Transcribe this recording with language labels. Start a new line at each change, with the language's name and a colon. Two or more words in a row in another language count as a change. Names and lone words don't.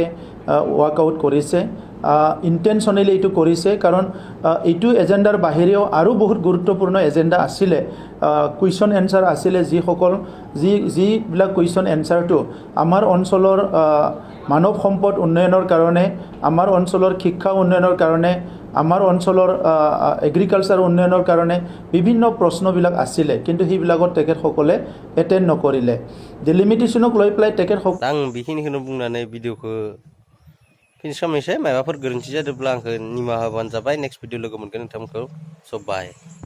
Assamese: ৱাৰ্কআউট কৰিছে ইণ্টেনশ্যনেলি এইটো কৰিছে কাৰণ এইটো এজেণ্ডাৰ বাহিৰেও আৰু বহুত গুৰুত্বপূৰ্ণ এজেণ্ডা আছিলে
English: question answer
Assamese: আছিলে যিবিলাক
English: question answerটো
Assamese: আমাৰ অঞ্চলৰ মানৱ সম্পদ উন্নয়নৰ কাৰণে আমাৰ অঞ্চলৰ শিক্ষা উন্নয়নৰ কাৰণে আমাৰ অঞ্চলৰ এগ্ৰিকালচাৰ উন্নয়নৰ কাৰণে বিভিন্ন প্ৰশ্নবিলাক আছিলে কিন্তু সেইবিলাকত তেখেতসকলে এটেণ্ড নকৰিলে ডেলিমিটেশ্যনক লৈ পেলাই তেখেতসকলে
Bodo: आं बेखिनिखौनो बुंनानै भिडिअखौ फिनिश खालामनोसै माबाफोर गोरोन्थि जादोंब्ला आंखौ निमाहा होबानो जाबाय
English: next video
Bodo: लोगो मोनगोन नोंथांमोनखौ स' बाय